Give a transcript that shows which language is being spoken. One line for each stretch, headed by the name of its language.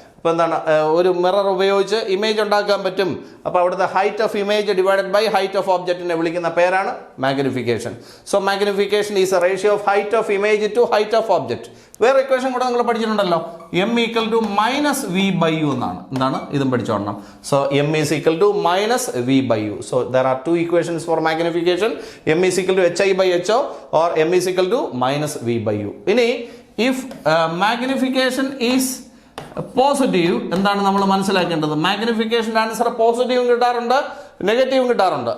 Malayalam: അപ്പോൾ എന്താണ്, ഒരു മിറർ ഉപയോഗിച്ച് ഇമേജ് ഉണ്ടാക്കാൻ പറ്റും. അപ്പോൾ അവിടുത്തെ height of image divided by height of ഓബ്ജക്റ്റിനെ വിളിക്കുന്ന പേരാണ് magnification.
English: So magnification is a ratio of height of image to height of object.
Malayalam: വേറെ ഇക്വേഷൻ കൂടെ നിങ്ങൾ പഠിച്ചിട്ടുണ്ടല്ലോ,
English: m equal to minus v/u
Malayalam: എന്നാണ്. എന്താണ്? ഇതും പഠിച്ചോളണം.
English: So m is equal to minus v/u. So there are two equations for magnification. m is equal to hi/ho or m is equal to minus v/u.
Malayalam: ഇനി
English: if magnification is
Malayalam: positive, എന്താണ് നമ്മൾ മനസ്സിലാക്കേണ്ടത്? മാഗ്നിഫിക്കേഷൻ്റെ answer പോസിറ്റീവും കിട്ടാറുണ്ട്, നെഗറ്റീവും കിട്ടാറുണ്ട്.